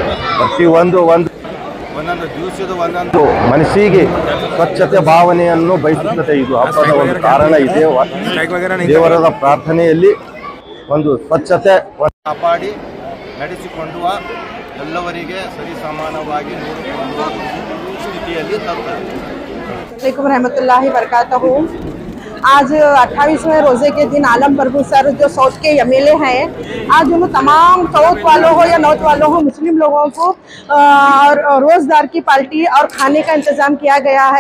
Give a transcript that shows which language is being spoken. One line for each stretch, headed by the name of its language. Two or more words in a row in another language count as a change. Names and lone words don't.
Kannada: ಒಂದೊಂದು ದಿವಸದ ಒಂದೊಂದು ಮನಸ್ಸಿಗೆ ಸ್ವಚ್ಛತೆ ಭಾವನೆಯನ್ನು ಬಯಸುತ್ತದೆ. ಇದು ಹಬ್ಬದ ಒಂದು ಕಾರಣ ಇದೆ. ದೇವರದ ಪ್ರಾರ್ಥನೆಯಲ್ಲಿ ಒಂದು ಸ್ವಚ್ಛತೆ ಕಾಪಾಡಿ ನಡೆಸಿಕೊಳ್ಳುವ ಎಲ್ಲವರಿಗೆ ಸರಿಸಮಾನವಾಗಿ ನೋಡಿಕೊಳ್ಳುವ ಸ್ಥಿತಿಯಲ್ಲಿ ತರುತ್ತದೆ.
Arabic: وعليكم رحمة الله وبركاته.
Hindi: आज 28वें रोज़े के दिन आलम प्रभु सर जो साउथ के MLA हैं, आज उन तमाम साउथ वालों हो या नॉर्थ वालों हो मुस्लिम लोगों को रोज़गार की पार्टी और खाने का इंतज़ाम किया गया है।